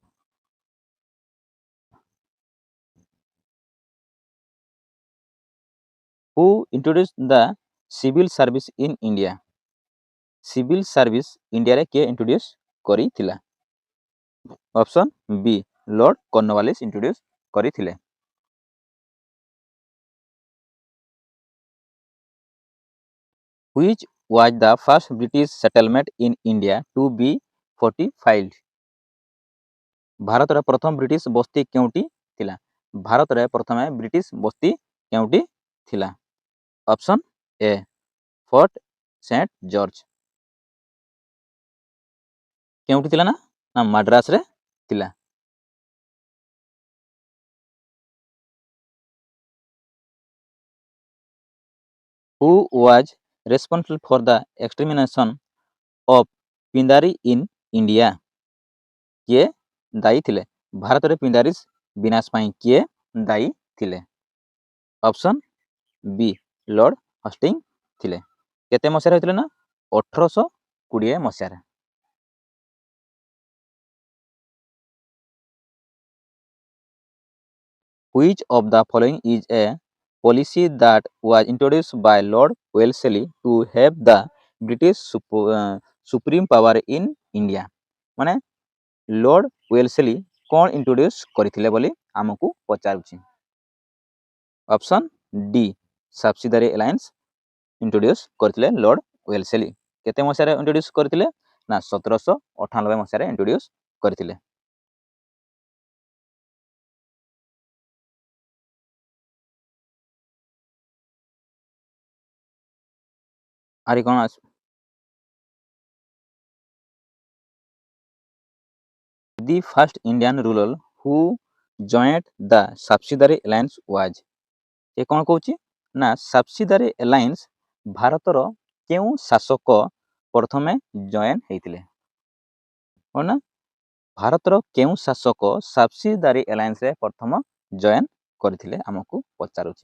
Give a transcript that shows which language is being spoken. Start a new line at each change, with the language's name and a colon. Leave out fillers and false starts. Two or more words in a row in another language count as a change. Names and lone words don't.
English: Who introduce the civil service in India? civil service
Odia: ଇଣ୍ଡିଆରେ କିଏ ଇଣ୍ଟ୍ରୋଡ୍ୟୁସ କରିଥିଲା?
English: option B
Odia: ଲର୍ଡ କର୍ଣ୍ଣୱାଲିସ ଇଣ୍ଟ୍ରୋଡ୍ୟୁସ କରିଥିଲେ।
English: Which was the first British settlement in India to be fortified?
Odia: ଭାରତରେ ପ୍ରଥମ ବ୍ରିଟିଶ ବସ୍ତି କେଉଁଠି ଥିଲା? ଭାରତରେ ପ୍ରଥମେ ବ୍ରିଟିଶ ବସ୍ତି କେଉଁଠି ଥିଲା?
English: Option A Fort Saint George.
Odia: କେଉଁଠି ଥିଲା ନା? ନା ମାଡ୍ରାସରେ ଥିଲା।
English: Who was responsible for the extermination of ପିନ୍ଦାରୀ in India?
Odia: କିଏ ଦାୟୀ ଥିଲେ? ଭାରତରେ ପିନ୍ଦାରିସ୍ ବିନାଶ ପାଇଁ କିଏ ଦାୟୀ ଥିଲେ?
English: option B
Odia: ଲର୍ଡ ହଷ୍ଟିଙ୍ଗ ଥିଲେ। କେତେ ମସିହାରେ ହୋଇଥିଲେ ନା? 1820 ମସିହାରେ।
English: Which of the following is a policy that was introduced by Lord Wellesley to have the British supreme power in India?
Odia: ମାନେ ଲର୍ଡ ୱେଲସଲି କ'ଣ ଇଣ୍ଟ୍ରୋଡ୍ୟୁସ କରିଥିଲେ ବୋଲି ଆମକୁ ପଚାରୁଛି।
English: option D subsidiary alliance introduce
Odia: କରିଥିଲେ ଲର୍ଡ ୱେଲସଲି। କେତେ ମସିହାରେ ଇଣ୍ଟ୍ରୋଡ୍ୟୁସ କରିଥିଲେ? ନା 1798 ମସିହାରେ ଇଣ୍ଟ୍ରୋଡ୍ୟୁସ କରିଥିଲେ। ଆରି କ'ଣ ଆସିବ?
English: The first Indian ruler who joined the subsidiary alliance was?
Odia: ଏ କ'ଣ କହୁଛି ନା
English: subsidiary alliance
Odia: ଭାରତର କେଉଁ ଶାସକ ପ୍ରଥମେ ଜଏନ୍ ହେଇଥିଲେ? କ'ଣ ନା ଭାରତର କେଉଁ ଶାସକ
English: subsidiary allianceରେ
Odia: ପ୍ରଥମ ଜଏନ୍ କରିଥିଲେ ଆମକୁ ପଚାରୁଛି।